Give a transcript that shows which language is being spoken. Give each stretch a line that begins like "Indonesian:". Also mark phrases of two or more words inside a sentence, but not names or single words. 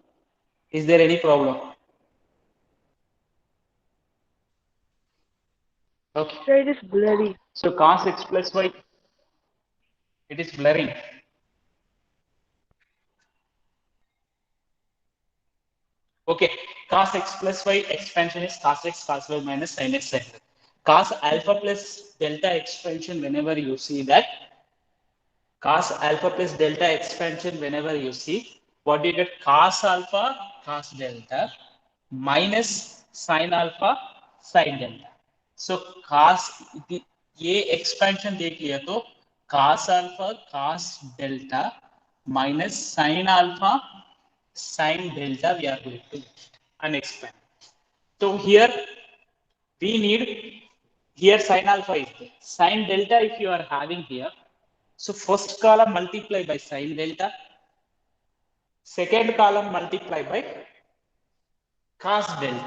English: Is there any problem? Okay. Sir, it is blurry. So cos x plus y, it is blurring. Okay. Cos x plus y expansion is cos x cos y minus sin x sin y. Cos alpha plus delta expansion, whenever you see that, cos alpha plus delta expansion, whenever you see, what do you get? Cos alpha cos delta minus sin alpha sin delta. So cos ये expansion
Hindi: देख लिया तो
English: cos alpha cos delta minus sin alpha sin delta we are going to unexpand. So here we need, here sin alpha is there, sin delta if you are having here, so first column multiply by sin delta, second column multiply by cos delta.